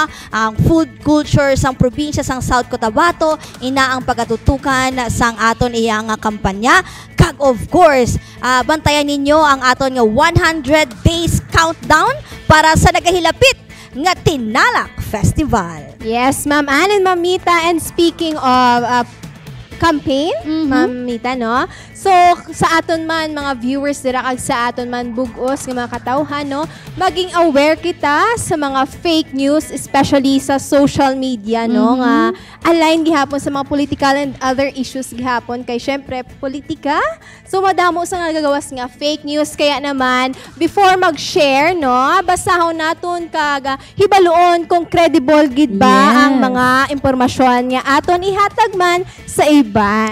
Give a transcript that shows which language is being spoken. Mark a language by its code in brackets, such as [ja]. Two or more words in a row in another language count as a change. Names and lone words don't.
[hil] Ang [en] food culture [hil] sang probinsya sang South Cotabato ina ang pagatutukan sang aton iyang kampanya. Kag [en] of course, [hil] bantayan ninyo ang aton nga [en] 100 days countdown [hil] para sa nagahilapit nga Tinalak Festival. [en] Yes, Ma'am Ann and Mamita, and speaking of campaign, Mamita, no? [hil] So, sa aton man, mga viewers dira kag sa aton man bugos ng mga katawhan, no? Maging aware kita sa mga [en] fake news, [hil] especially sa [en] social media, [hil] no? Nga align gihapon sa mga [en] political and other issues [hil] gihapon. Kay syempre, politika. So, madamo sa nagagawas nga [en] fake news. [hil] Kaya naman, before mag-share, no? Basahon naton kag hibaluon kung credible gid ba ang mga impormasyon nga aton ihatag man sa iba.